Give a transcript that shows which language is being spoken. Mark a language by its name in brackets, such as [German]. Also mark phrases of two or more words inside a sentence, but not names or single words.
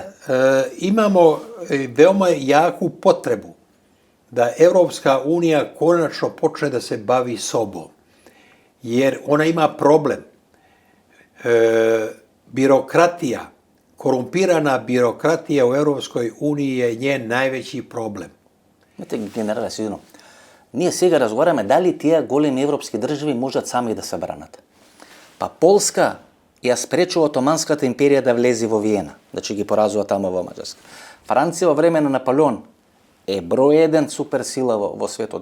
[Serbian] Imamo veoma jaku potrebu da Evropska unija konačno počne da se bavi sobom. Jer ona ima problem. Birokratija, korumpirana birokratija u Evropskoj uniji je njen najveći problem. Znate, generale, sigurno, [Macedonian] ние сега разговараме дали тия големи европски држави можат сами да се бранат. Па Полска ја спречува Отоманската империја да влезе во Виена, значи ги поразува тамо во Маđarска. Франција во време на Наполеон е број еден суперсила во светот.